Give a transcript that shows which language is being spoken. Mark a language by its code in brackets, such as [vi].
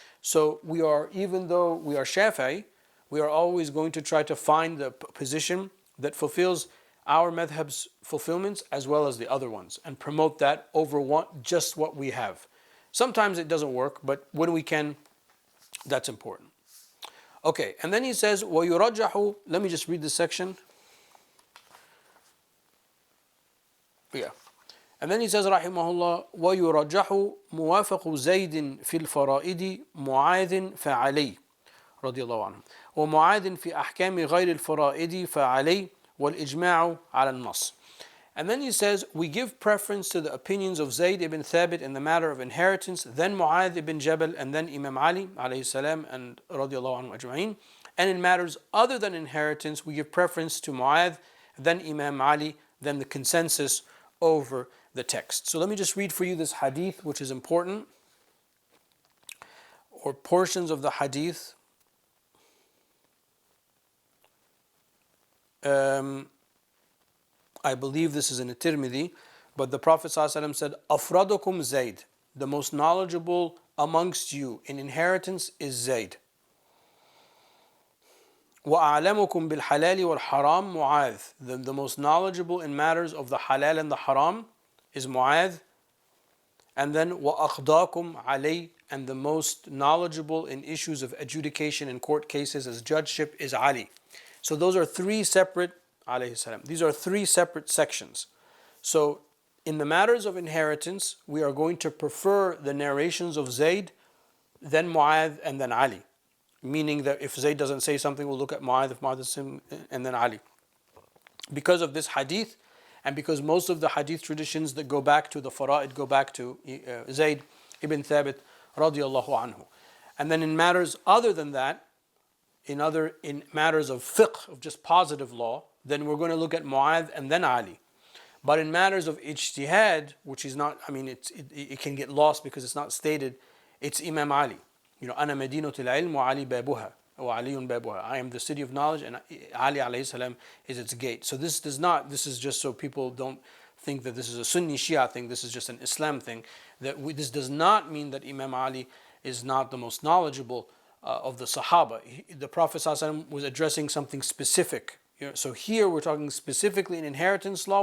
[en] So even though we are Shafi'i, we are always going to try to find the position that fulfills our madhab's fulfillments as well as the other ones, and promote that over just what we have. Sometimes it doesn't work, but when we can That's important. Okay, and then he says, وَيُرَجَّحُ. Let me just read this section. Yeah. And then he says, [ar] رحمه الله, وَيُرَجَّحُ مُوَافَقُ زَيْدٍ فِي الْفَرَائِدِ مُعَاذٍ فَعَلَيْهِ رضي الله عنه ومعاذ في أحكام غير الفرائض فعليه والإجماع على النص. [en] And then he says, we give preference to the opinions of Zayd ibn Thabit in the matter of inheritance, then Mu'adh ibn Jabal, and then Imam Ali alayhi salam and radiallahu anhu ajma'in. And in matters other than inheritance, we give preference to Mu'adh, then Imam Ali, then the consensus over the text. So let me just read for you this hadith, which is important, or portions of the hadith. I believe this is in the Tirmidhi, but the Prophet ﷺ said, Afradukum Zayd, the most knowledgeable amongst you in inheritance is Zayd. [ar] وَأَعْلَمُكُمْ بِالْحَلَالِ وَالْحَرَامِ Mu'adh. [en] The most knowledgeable in matters of the halal and the haram is Mu'adh. And then [ar] وَأَخْضَاكُمْ عَلَيْهِ, [en] and the most knowledgeable in issues of adjudication in court cases as judgeship is Ali. So those are three separate, alayhi salam, these are three separate sections. So in the matters of inheritance, we are going to prefer the narrations of Zayd, then Mu'adh, and then Ali. Meaning that if Zayd doesn't say something, we'll look at Mu'adh, if Mu'adh doesn't, and then Ali. Because of this hadith, and because most of the hadith traditions that go back to the fara'id go back to Zayd ibn Thabit radiallahu anhu. And then in matters other than that, in matters of fiqh, of just positive law, then we're going to look at Mu'adh and then Ali. But in matters of ijtihad, which is not, I mean, it can get lost because it's not stated, it's Imam Ali. You know, [ar] أنا مدينة العلم وعلي بابها وعلي بابها. [en] I am the city of knowledge and Ali alayhi salam is its gate. So this is just so people don't think that this is a Sunni Shia thing, this is just an Islam thing. This does not mean that Imam Ali is not the most knowledgeable of the Sahaba. The Prophet ﷺ was addressing something specific. You know, so here we're talking specifically in inheritance law.